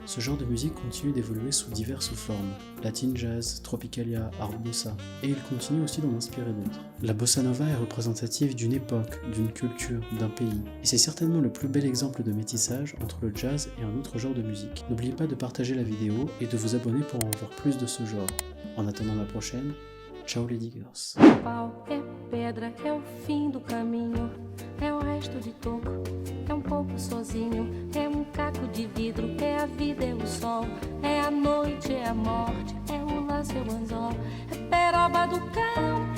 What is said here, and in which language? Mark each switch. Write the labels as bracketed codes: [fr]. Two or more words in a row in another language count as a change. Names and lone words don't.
[fr] Ce genre de musique continue d'évoluer sous diverses formes, latin jazz, tropicalia, art bossa, et il continue aussi d'en inspirer d'autres. La bossa nova est représentative d'une époque, d'une culture, d'un pays, et c'est certainement le plus bel exemple de métissage entre le jazz et un autre genre de musique. N'oubliez pas de partager la vidéo et de vous abonner pour en voir plus de ce genre. En attendant la prochaine, ciao les diggers. [pt] Pau é pedra, é o fim do caminho, é o resto de toco, é pouco sozinho, é caco de vidro, é a vida, é o sol, é a noite, é a morte, é o laço, é o anzol, é peroba do campo,